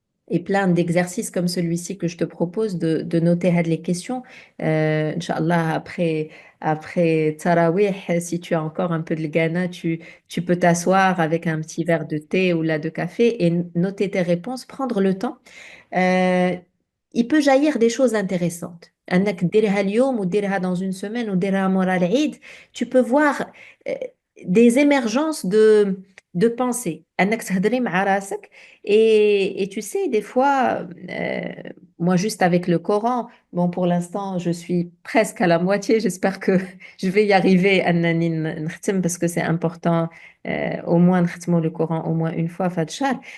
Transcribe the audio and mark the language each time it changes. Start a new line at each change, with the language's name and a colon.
French: et plein d'exercices comme celui-ci que je te propose de noter les questions. Inch'Allah, après Tarawih, si tu as encore un peu de Ghana, tu peux t'asseoir avec un petit verre de thé ou là de café et noter tes réponses, prendre le temps. Euh, il peut jaillir des choses intéressantes.
Arabic: انك ديرها اليوم وديرها
French: dans une semaine ou
Arabic: ديرها مورا العيد.
French: Tu peux voir euh, des émergences de pensée.
Arabic: انك تهضري مع راسك
French: et tu sais des fois moi juste avec le Coran, bon pour l'instant je suis presque à la moitié, j'espère que je vais y arriver
Arabic: أنني نختم
French: parce que c'est important au moins
Arabic: نختموا
French: le Coran au moins une fois
Arabic: فهاد الشهر.